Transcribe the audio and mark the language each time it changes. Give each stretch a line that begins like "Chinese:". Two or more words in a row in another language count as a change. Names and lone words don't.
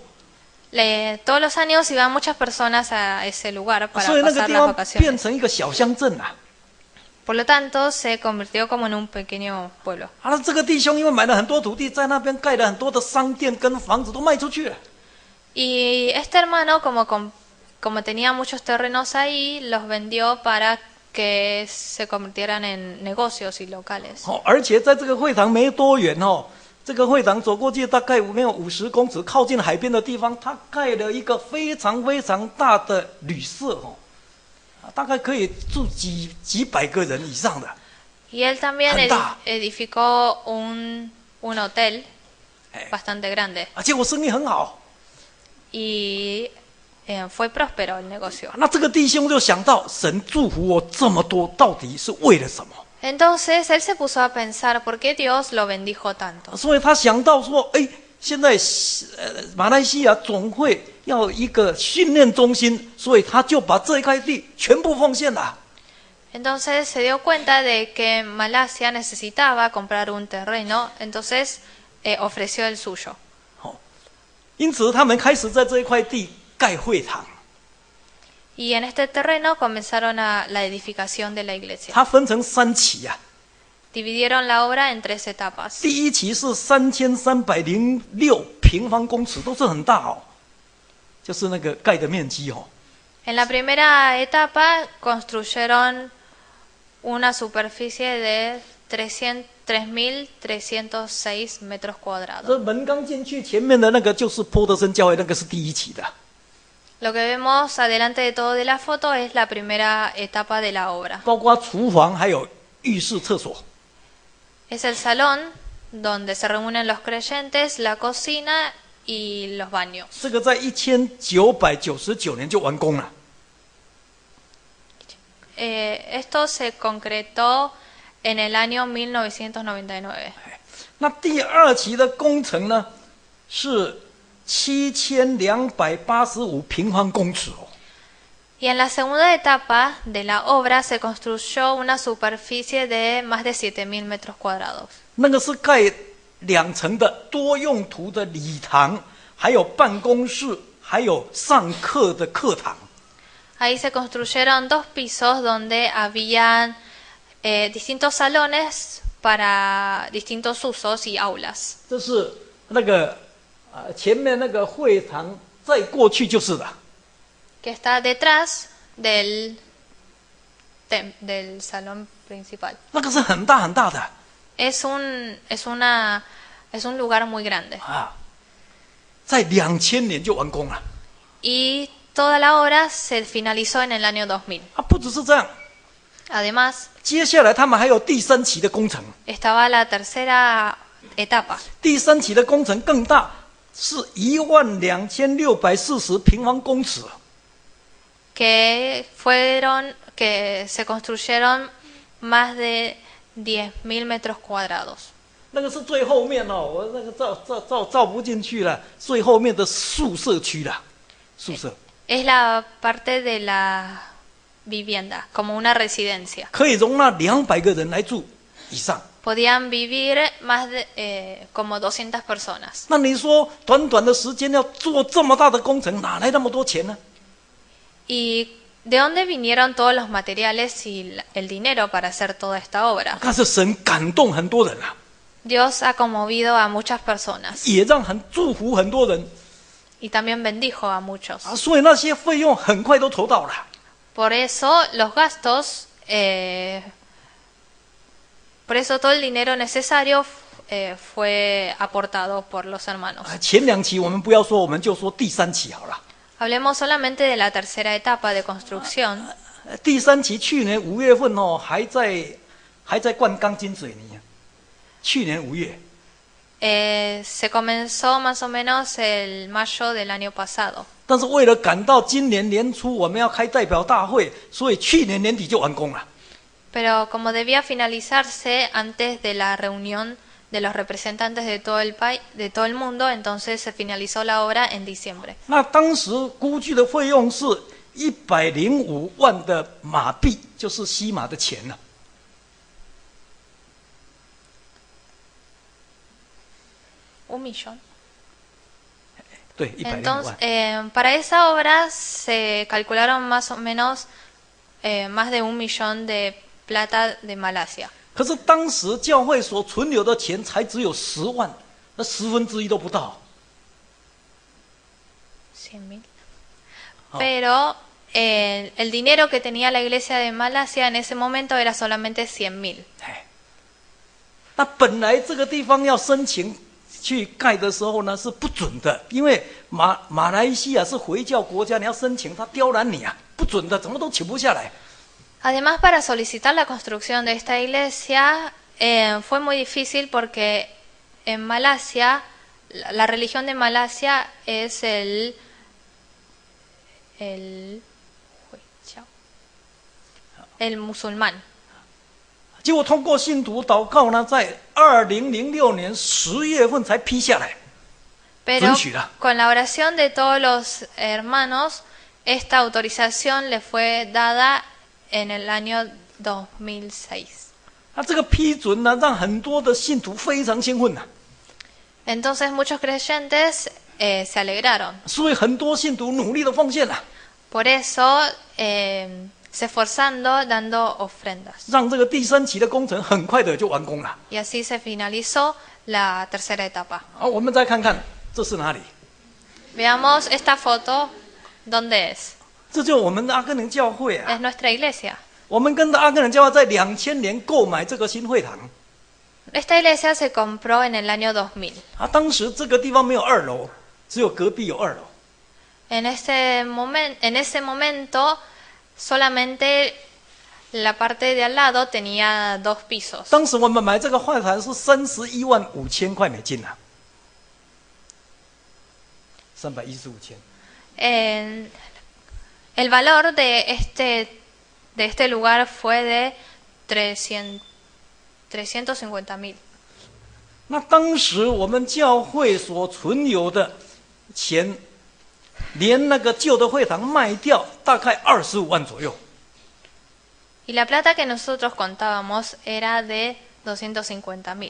Spanish: Todos los años iban muchas personas a ese lugar para
Chinese: 所以那个
Spanish: pasar
Chinese: 地
Spanish: las
Chinese: 方变
Spanish: vacaciones.
Chinese: 成一个小乡镇啊。
Spanish: Por lo tanto, se convirtió como en un pequeño pueblo.
Chinese: 啊，那这个弟兄因为买了很多土地，在那边盖了很多的商店跟房子都卖出去了。
Spanish: Y este hermano, como tenía muchos terrenos ahí, los vendió para que se convirtieran en negocios y locales.
Chinese: 哦，而且在这个会堂没多远哦，这个会堂走过去大概没有50公尺，靠近海边的地方，他盖了一个非常非常大的旅社哦，大概可以住几百个人以上的。
Spanish: Y él también Anda. edificó un hotel bastante grande.
Chinese: 啊，结果生意很好。
Spanish: Y fue próspero el negocio.
Chinese: 那这个弟兄就想到，神祝福我这么多，到底是为了什么？
Spanish: Entonces él se puso a pensar por qué Dios lo bendijo tanto.
Chinese: 所以他想到说，哎，现在马来西亚总会要一个训练中心，所以他就把这一块地全部奉献了。
Spanish: Entonces se dio cuenta de que Malasia necesitaba comprar un terreno, entonces ofreció el suyo.
Chinese: 因此他们开始在这一块地盖会堂。
Spanish: Y en este terreno comenzaron la edificación de la iglesia.
Chinese: 它分成3期啊。
Spanish: Dividieron la obra en 3 etapas.
Chinese: 第一期是3306平方公尺，都是很大哦，就是那个盖的面积哦。
Spanish: En la primera etapa construyeron una superficie de 3.306 metros cuadrados.
Chinese: 这门刚进去，前面的那个就是波德森教会，那个是第一期的。
Spanish: Lo que vemos adelante de todo de la foto es la primera etapa de la obra.
Chinese: 包括厨房还有浴室、厕所。
Spanish: Es el salón donde se reúnen los creyentes, la cocina y los baños.
Chinese: 这个在1999年就完工了。
Spanish: Esto se concretó en el año 1999.
Chinese: 那第2期的工程呢，是7285平方公尺哦。
Spanish: Y en la segunda etapa de la obra se construyó una superficie de más de 7.000 metros cuadrados.
Chinese: 那个是盖2层的多用途的礼堂，还有办公室，还有上课的课堂。
Spanish: Ahí se construyeron 2 pisos donde habían distintos salones para distintos usos y aulas.
Chinese: 这是那个前面那个会堂，再过去就是了。
Spanish: Que está detrás del salón principal.
Chinese: 那个是很大很大的
Spanish: Es un lugar muy grande.
Chinese: 啊，在2000年就完工了
Spanish: Y toda la obra se finalizó en el año 2000.
Chinese: 啊！不只是这样，
Spanish: Además,
Chinese: 接下来他们还有第3期的工程。
Spanish: estaba la tercera etapa,
Chinese: 第3期的工程更大，是12640平方公尺。
Spanish: que se construyeron más de 10.000 metros cuadrados.
Chinese: 那个是最后面哦，我那个照不进去了，最后面的宿舍区了，宿舍
Spanish: Es la parte de la vivienda, como una residencia.
Chinese: 可以容纳200个人来住以上。
Spanish: Podían vivir más de como 200 personas.
Chinese: 那你说短短的时间要做这么大的工程，哪来那么多钱呢？
Spanish: ¿Y de dónde vinieron todos los materiales y el dinero para hacer toda esta obra?
Chinese: 但是神感动很多人啊，
Spanish: Dios ha conmovido a muchas personas
Chinese: 也让祝福很多人
Spanish: y también bendijo a muchos.
Chinese: 啊，所以那些费用很快都筹到了。
Spanish: Por eso los gastos, por eso todo el dinero necesario fue aportado por los hermanos.
Chinese: 前2期我们不要说，我们就说第3期好了。
Spanish: Hablemos solamente de la tercera etapa de construcción.
Chinese: 第3期去年5月份哦，还在灌钢筋水泥啊。去年5月，
Spanish: Se comenzó más o menos el mayo del año pasado.
Chinese: 但是为了赶到今年年初我们要开代表大会，所以去年年底就完工了。
Spanish: Pero como debía finalizarse antes de la reunión de los representantes de todo el país, de todo el mundo, entonces se finalizó la obra en diciembre.
Chinese: 那当时估计的费用是105万的马币，就是西马的钱呢、
Spanish: 1 millón.
Chinese: 对，105
Spanish: Entonces,
Chinese: 万。
Spanish: para esa obra se calcularon más o menos más de 1 millón de plata de Malasia.
Chinese: 可是当时教会所存留的钱才只有10万，那1/10都不到。
Spanish: 100.000. Oh. Pero el dinero que tenía la iglesia de Malasia en ese momento era solamente 100.000.
Chinese: 哎，那本来这个地方要申请去盖的时候呢是不准的，因为马来西亚是回教国家，你要申请他刁难你啊，不准的，怎么都请不下来。
Spanish: Además, para solicitar la construcción de esta iglesia fue muy difícil porque en Malasia, la religión de Malasia es el musulmán.
Chinese: 结果通过信徒祷告呢，在2006年10月份才批下来。
Spanish: Pero con la oración de todos los hermanos, esta autorización le fue dada en el año 2006.
Chinese: 那这个批准呢，让很多的信徒非常兴奋呐。
Spanish: Entonces muchos creyentes se alegraron.
Chinese: 所以很多信徒努力的奉献了。
Spanish: Por eso, se esforzando dando ofrendas.
Chinese: 让这个第三期的工程很快的就完工了。
Spanish: Y así se finalizó la tercera etapa.
Chinese: 好，我们再看看这是哪里？
Spanish: Veamos esta foto, ¿dónde es?
Chinese: 这就是我们的阿根廷教会啊。
Spanish: Es nuestra iglesia.
Chinese: 我们跟着阿根廷教会在2000年购买这个新会堂
Spanish: Esta iglesia se compró en el año 2000.
Chinese: 啊，当时这个地方没有2楼，只有隔壁有2楼。
Spanish: En ese momento, solamente la parte de al lado tenía 2 pisos.
Chinese: 当时我们买这个会堂是315000块美金啊，315千。
Spanish: El valor de este lugar fue de 350,000.
Chinese: 那当时我们教会所存有的钱，连那个旧的会堂卖掉，大概25万左右。
Spanish: Y la plata que nosotros contábamos era de 250,000.